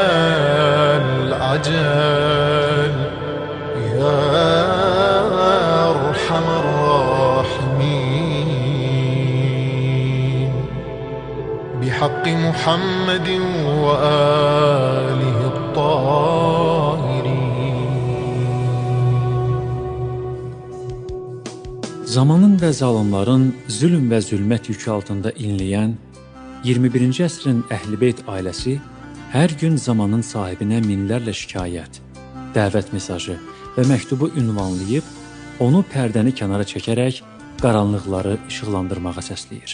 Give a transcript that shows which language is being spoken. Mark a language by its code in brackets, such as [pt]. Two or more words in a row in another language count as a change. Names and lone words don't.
[ar] العجل يا أرحم الراحمين بحق محمد وآله الطاهرين. [az] Zamanın və zalimların zülm və zülmət yükü altında inləyən 21-ci əsrin Əhl-i-Beyt ailəsi hər gün zamanın sahibinə minlərlə şikayət, dəvət mesajı və məktubu ünvanlayıb, onu pərdəni kənara çəkərək qaranlıqları işıqlandırmağa səsləyir.